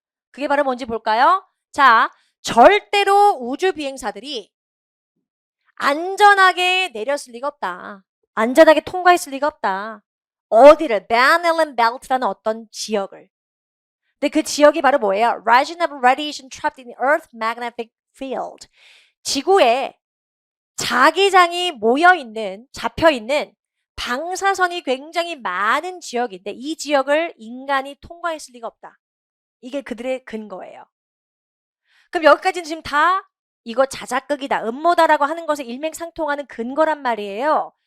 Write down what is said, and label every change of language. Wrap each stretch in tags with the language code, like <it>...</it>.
<ko>그게 바로 뭔지 볼까요? 자, 절대로 우주 비행사들이 안전하게 내렸을 리가 없다. 안전하게 통과했을 리가 없다. 어디를? Van Allen Belt라는 어떤 지역을. 근데 그 지역이 바로 뭐예요?</ko> <en>Region of radiation trapped in the Earth magnetic field.</en> <ko>지구에 자기장이 모여있는, 잡혀있는 방사선이 굉장히 많은 지역인데 이 지역을 인간이 통과했을 리가 없다. 이게 그들의 근거예요. 그럼 여기까지는 지금 다 이거 자작극이다, 음모다라고 하는 것에 일맥상통하는 근거란 말이에요.</ko>